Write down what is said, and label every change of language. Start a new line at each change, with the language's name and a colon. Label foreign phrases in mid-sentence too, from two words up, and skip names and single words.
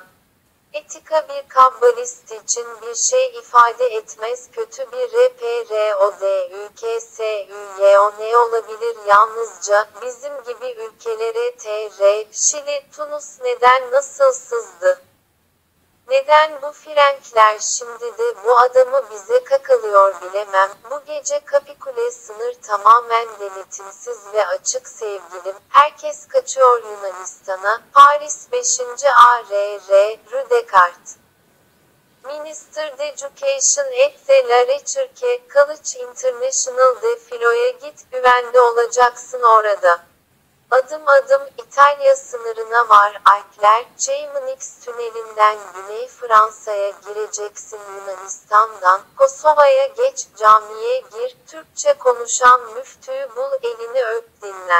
Turkish: Etika bir kabbalist için bir şey ifade etmez kötü bir RPRODÜKSÜYO ne olabilir yalnızca, bizim gibi ülkelere TR, Şili, Tunus neden nasıl sızdı? Neden bu Frenkler şimdi de bu adamı bize kakalıyor bilemem. Bu gece Kapikule sınır tamamen denetimsiz ve açık sevgilim. Herkes kaçıyor Yunanistan'a. Paris 5. ARR, Rue Descartes. Minister d'Education et de la Recherche, College International de Filo'ya git, güvende olacaksın orada. Adım adım İtalya sınırına var Alpler, Chamonix tünelinden Güney Fransa'ya gireceksin Yunanistan'dan, Kosova'ya geç, camiye gir, Türkçe konuşan müftüyü bul elini öp dinlen.